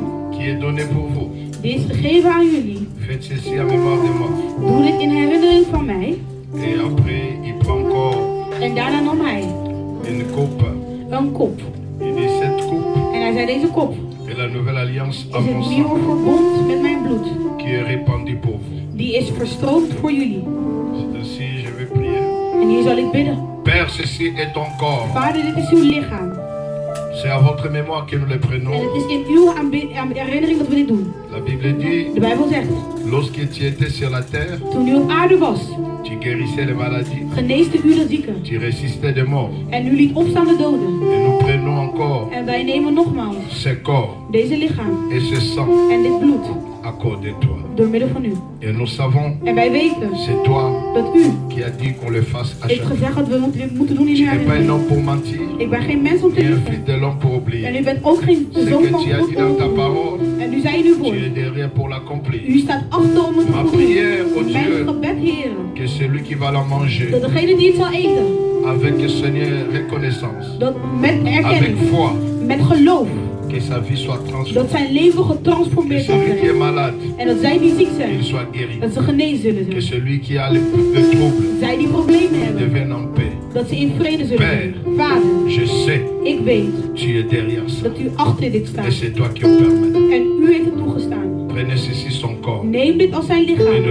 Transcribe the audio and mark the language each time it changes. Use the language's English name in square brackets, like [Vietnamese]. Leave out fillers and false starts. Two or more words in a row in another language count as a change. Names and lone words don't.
[French] qui est donné pour vous. [Dutch] Die is gegeven aan jullie. [French] Faites ceci en mémoire de moi. [Dutch] Doe dit in herinnering van mij. [French] Et après, il prend encore [Dutch] En daarna nam hij [French] une coupe. [Dutch] een kop. [French] Il dit cette coupe [Dutch] En hij zei, deze kop [French] est la nouvelle alliance à [Dutch] is [French] mon [Dutch] het [French] sang [Dutch] nieuwe verbond met mijn bloed. [French] qui est répandu pour vous. [Dutch] Die is verstroomd voor jullie. [French] Ainsi, je vais prier. [Dutch] En hier zal ik bidden. [French] Père, ceci est ton corps. [Dutch] Vader, dit is uw lichaam. [French] C'est à votre mémoire que nous le [Dutch] En [French] prenons. [Dutch] het is in uw herinnering dat we dit doen. [French] La Bible dit, [Dutch] De Bijbel zegt, [French] lorsque tu étais sur la terre, [Dutch] toen u op aarde was, [French] tu guérissais les maladies, [Dutch] geneesde u de zieken. [French] tu ressuscitais des morts. [Dutch] En u liet opstaan de doden. [French] Et nous prenons encore [Dutch] En wij nemen nogmaals [French] ce corps [Dutch] deze lichaam [French] et ce sang [Dutch] en dit bloed [French] à cause de toi. [Dutch] door middel van u. [French] Et nous savons, [Dutch] En wij weten [French] c'est toi [Dutch] dat u [French] qui as dit qu'on le fasse à [Dutch] heeft [French] chaque fois. [Dutch] gezegd dat we dit moeten doen in [French] Tu [Dutch] uw [French] n'es pas un [Dutch] herinnering. [French] homme pour mentir, [Dutch] Ik ben geen mens om te [French] ni un [Dutch] liegen. [French] fils de l'homme pour [Dutch] En u [French] oublier. [Dutch] bent ook geen [French] Ce [Dutch] zoon [French] que [Dutch] van [French] tu as dit dans ta [Dutch] God. [French] parole, [Dutch] En u zei in uw [French] tu [Dutch] woord. [French] es derrière pour l'accomplir. [Dutch] U staat achter om het te [French] Ma [Dutch] vervullen. [French] prière, oh [Dutch] Mijn [French] Dieu, [Dutch] gebed, Heer. [French] que celui qui va la manger [Dutch] Dat degene die het zal eten, [French] avec Seigneur reconnaissance, [Dutch] dat met [French] avec [Dutch] erkenning, [French] foi, [Dutch] met geloof, [French] Que sa vie soit [Dutch] Dat [French] transformée. [Dutch] zijn leven [French] Que [Dutch] getransformeerd zal [French] celui qui est [Dutch] zijn. [French] malade, [Dutch] En dat zij die ziek zijn, [French] qu'il soit guéri. [Dutch] dat ze genezen zullen [French] Que [Dutch] zijn. [French] celui qui a le trouble [Dutch] Zij die problemen hebben, [French] devienne en paix. [Dutch] dat ze in vrede zullen [French] Père, [Dutch] zijn. Vader, [French] je sais, [Dutch] ik weet [French] tu es derrière ça. [Dutch] dat u achter dit [French] Et [Dutch] staat. [French] c'est toi qui en permets. [Dutch] En u heeft het toegestaan. [French] Prenez ceci son corps [Dutch] Neem dit als zijn [French] et nous [Dutch] lichaam.